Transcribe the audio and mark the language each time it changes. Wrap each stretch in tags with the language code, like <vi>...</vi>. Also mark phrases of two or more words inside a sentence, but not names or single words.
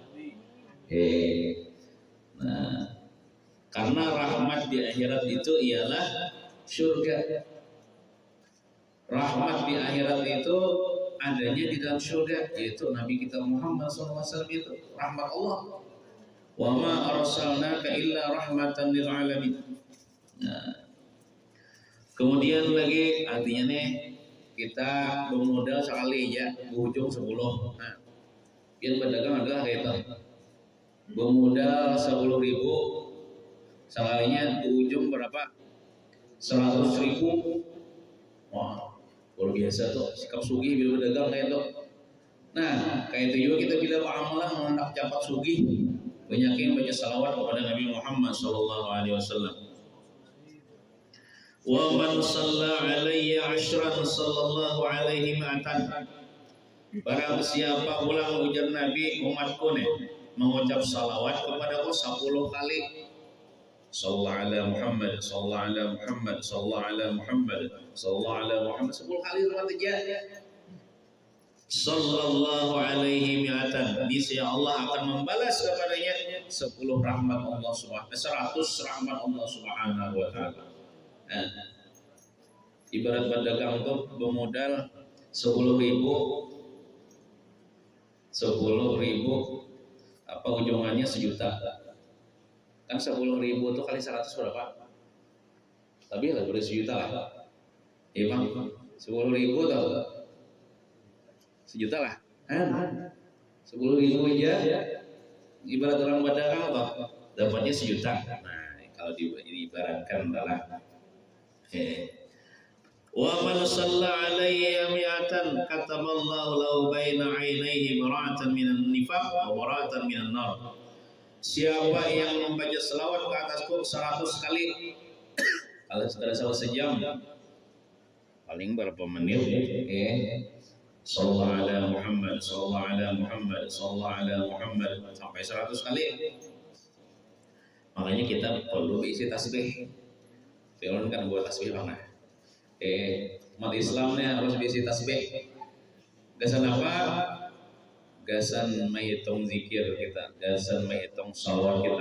<bjn>Nah, karena rahmat di akhirat itu ialah surga. Rahmat di akhirat itu adanya di dalam surga, yaitu Nabi kita Muhammad SAW itu rahmat Allah.</bjn> <ar>وما أرسلناك إلا رحمة للعالمين.</ar> <bjn>Nah, kemudian lagi artinya nih kita bermodal sekali ya ujung 10. Nah, yang berdagang adalah kayak itu. Bermodal 10.000 sekalinya ujung berapa? 100.000. Wah, luar biasa tuh sikap sugih bila berdagang kayak itu. Nah, kayak itu juga kita bila beramalan mengendak cepat sugih, banyakin baca salawat kepada Nabi Muhammad SAW.</bjn> <ar>ومن صلى علي عشرا صلى الله عليه مائة.</ar> <bjn>Barang siapa ulang ujar Nabi umatku nih mengucap salawat kepadaku 10 kali.</bjn> <ar>صلى الله على محمد، صلى الله على محمد، صلى الله على محمد، صلى الله على محمد</ar> <bjn>10 kali sama aja.</bjn> <ar>صلى الله عليه مائة.</ar> <bjn>Niscaya Allah akan membalas kepadanya 10 rahmat Allah Subhanahu 100 rahmat Allah</bjn> <ar>سبحانه وتعالى.</ar> <bjn>Nah, ibarat berdagang tuh bermodal 10.000 apa ujungannya 1.000.000. Kan 10.000 tuh kali 100 berapa? Tapi lah udah 1.000.000 lah. Iya bang, 10.000 tuh 1.000.000 lah. 10.000 aja. Ibarat orang berdagang apa? Dapatnya 1.000.000. Nah, kalau diibaratkan adalah</bjn> <ar>ومن صلى علي مائة كتب الله له بين عينيه براءة من النفاق وبراءة من النار.</ar> <bjn>Siapa yang membaca selawat ke atasku 100 kali kalau sudah sejam paling berapa menit</bjn> <ar>صلى الله على محمد, صلى الله على محمد, صلى الله على محمد</ar> <bjn>sampai 100 kali. Makanya kita perlu isi tasbih. Firman kan buat tasbih mana? Umat Islamnya harus diisi tasbih. Gasan apa? Gasan menghitung zikir kita, gasan menghitung salawat kita.</bjn>